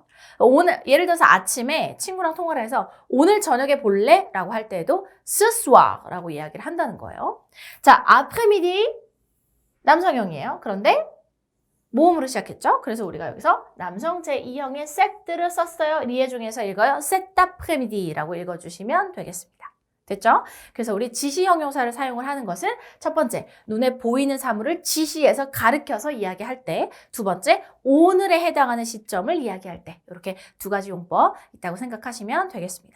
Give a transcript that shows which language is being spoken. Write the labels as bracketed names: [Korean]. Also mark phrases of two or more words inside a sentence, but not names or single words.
[Korean] 오늘 예를 들어서 아침에 친구랑 통화를 해서 오늘 저녁에 볼래? 라고 할 때에도 [French] ce soir [Korean] 라고 이야기를 한다는 거예요. 자, après-midi 남성형이에요. 그런데 모음으로 시작했죠. 그래서 우리가 여기서 남성 제2형의 set를 썼어요. 리에 중에서 읽어요. [French] cet après-midi [Korean] 라고 읽어주시면 되겠습니다. 됐죠? 그래서 우리 지시 형용사를 사용을 하는 것은 첫 번째, 눈에 보이는 사물을 지시해서 가르쳐서 이야기할 때, 두 번째, 오늘에 해당하는 시점을 이야기할 때 이렇게 두 가지 용법 있다고 생각하시면 되겠습니다.